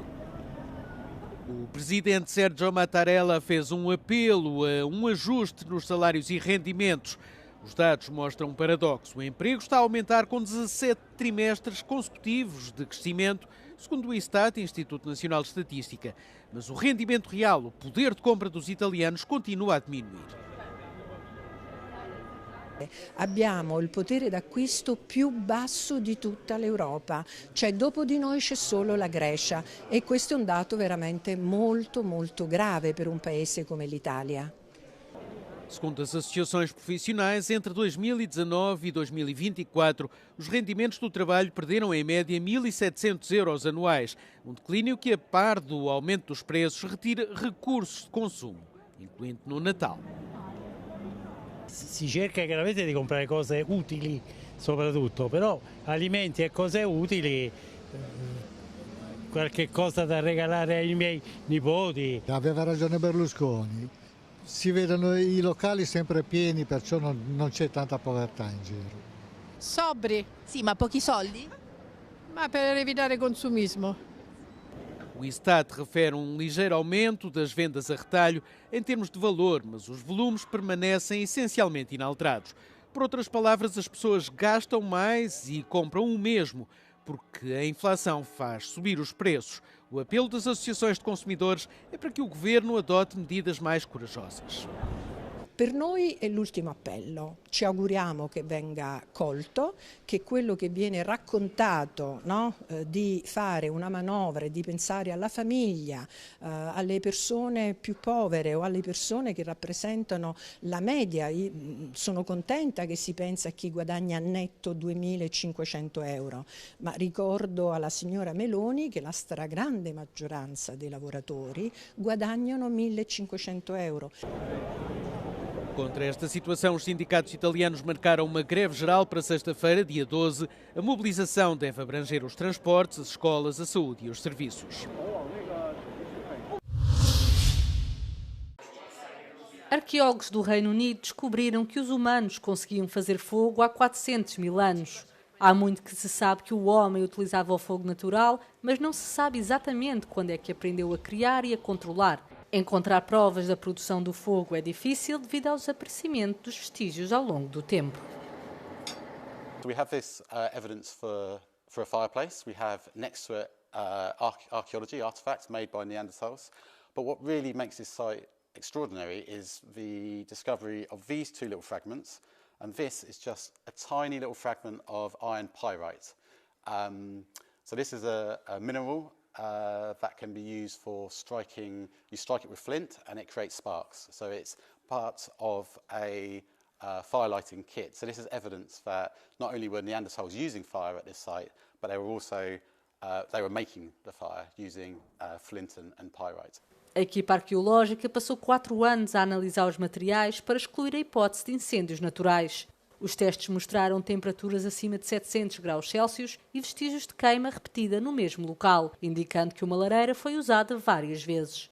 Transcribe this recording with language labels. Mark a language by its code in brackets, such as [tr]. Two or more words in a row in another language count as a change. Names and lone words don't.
[pt] O presidente Sergio Mattarella fez um apelo a um ajuste nos salários e rendimentos. Os dados mostram um paradoxo. O emprego está a aumentar com 17 trimestres consecutivos de crescimento, segundo o Istat, Instituto Nacional de Estatística. Mas o rendimento real, o poder de compra dos italianos, continua a diminuir. [it] Abbiamo il potere d'acquisto più basso di tutta l'Europa, cioè dopo di noi c'è solo la Grecia e questo è un dato veramente molto grave per un paese come l'Italia. [pt] Segundo as associações profissionais, entre 2019 e 2024, os rendimentos do trabalho perderam em média 1.700 euros anuais, um declínio que, a par do aumento dos preços, retira recursos de consumo, incluindo no Natal. [it] Si cerca chiaramente di comprare cose utili soprattutto, però alimenti e cose utili, qualche cosa da regalare ai miei nipoti. Aveva ragione Berlusconi, si vedono i locali sempre pieni, perciò non c'è tanta povertà in giro. Sobri, sì, ma pochi soldi? Ma per evitare consumismo. [pt] O Istat refere ligeiro aumento das vendas a retalho em termos de valor, mas os volumes permanecem essencialmente inalterados. Por outras palavras, as pessoas gastam mais e compram o mesmo, porque a inflação faz subir os preços. O apelo das associações de consumidores é para que o governo adote medidas mais corajosas. [it] Per noi è l'ultimo appello, ci auguriamo che venga colto, che quello che viene raccontato, no? Di fare una manovra e di pensare alla famiglia, alle persone più povere o alle persone che rappresentano la media. Io sono contenta che si pensa a chi guadagna netto 2.500 euro, ma ricordo alla signora Meloni che la stragrande maggioranza dei lavoratori guadagnano 1.500 euro. [pt] Contra esta situação, os sindicatos italianos marcaram uma greve geral para sexta-feira, dia 12. A mobilização deve abranger os transportes, as escolas, a saúde e os serviços. Arqueólogos do Reino Unido descobriram que os humanos conseguiam fazer fogo há 400 mil anos. Há muito que se sabe que o homem utilizava o fogo natural, mas não se sabe exatamente quando é que aprendeu a criar e a controlar. Encontrar provas da produção do fogo é difícil devido ao desaparecimento dos vestígios ao longo do tempo. [en] We have this evidence for a fireplace. We have next to it archaeology artifacts made by Neanderthals. But what really makes this site extraordinary is the discovery of these two little fragments, and this is just a tiny little fragment of iron pyrite. So this is a mineral that can be used for striking. You strike it with flint and it creates sparks. So it's part of a fire lighting kit. So this is evidence that not only were Neanderthals using fire at this site, but they were also making the fire using flint and pyrite. [pt] A equipa arqueológica passou 4 anos a analisar os materiais para excluir a hipótese de incêndios naturais. Os testes mostraram temperaturas acima de 700 graus Celsius e vestígios de queima repetida no mesmo local, indicando que uma lareira foi usada várias vezes.